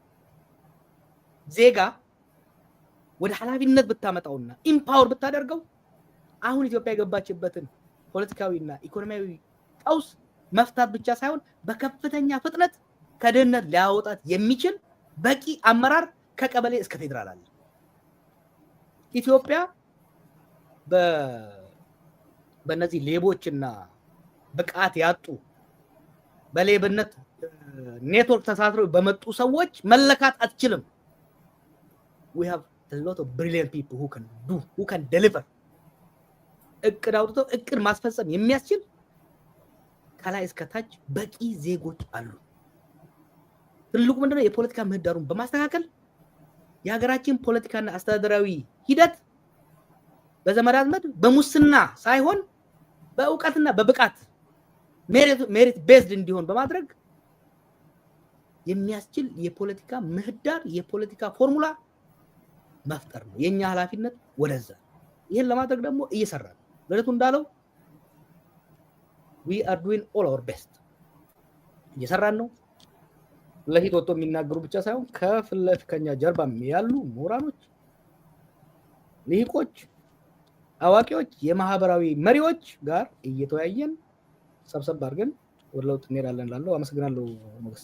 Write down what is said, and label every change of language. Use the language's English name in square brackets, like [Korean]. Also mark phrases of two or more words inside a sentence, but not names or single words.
[Amharic] ዜጋ ወደ ኃላፊነት ብታመጣውና ኢምፓወር ብታደርገው አሁን ኢትዮጵያ የገባችበትን ፖለቲካዊና ኢኮኖሚያዊ ቀውስ መፍታት ብቻ ሳይሆን በከፍተኛ ፍጥነት ከድህነት ሊያወጣት የሚችል በቂ አመራር ከቀበሌ እስከ ፌደራል አለ። ኢትዮጵያ በእነዚህ ሌቦችና ብቃት ያጡ በሌብነት ኔትወርክ ተሳስረው በመጡ ሰዎች መለካት አትችልም። we [English] have a lot of brilliant people who can deliver [Amharic] እቅድ አውጥተው እቅድ ማስፈጸም የሚያስችል ከላይ እስከ ታች በቂ ዜጎች አሉ። ትልቁ ምንድነው የፖለቲካ ምህዳሩን በማስተካከል የሀገራችን ፖለቲካና አስተዳደራዊ ሂደት በዘመድ አዝማድ በሙስና ሳይሆን በእውቀትና በብቃት [English] merit based [Amharic] እንዲሆን በማድረግ የሚያስችል የፖለቲካ ምህዳር የፖለቲካ ፎርሙላ መፍጠር ነው የኛ ኃላፊነት ወደዛ። ይሄን ለማድረግ ደግሞ እየሰራን ለለቱ እንዳለው [English] we are doing all our best [Amharic] እየሰራን ነው። ለፊት ወጥቶ የሚናገሩ ብቻ ሳይሆን ከፍለፍ ከኛ ጀርባም ያሉ ምሁራኖች፣ ልሂቆች፣ አዋቂዎች፣ የማህበራዊ መሪዎች ጋር እየተወያየን ሰብሰብ አድርገን ወደ ለውጥ እንሄዳለን እላለሁ። አመሰግናለሁ ሞገስ።